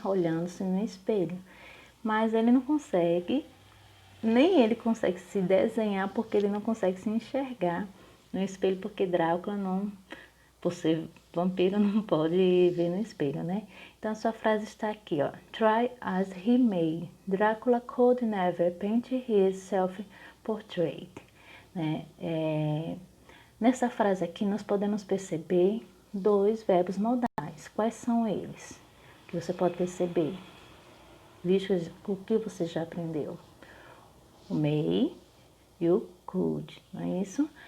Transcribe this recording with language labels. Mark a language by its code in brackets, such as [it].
[pt] Olhando-se no espelho. Mas ele não consegue, nem ele consegue se desenhar porque ele não consegue se enxergar no espelho, porque Drácula não, por ser vampiro, não pode ver no espelho, né? Então a sua frase está aqui, ó. [en] Try as he may. Drácula could never paint his self-portrait. [pt] Né? Nessa frase aqui nós podemos perceber dois verbos modais. Quais são eles? Que você pode perceber, visto o que você já aprendeu. O may e o could, não é isso?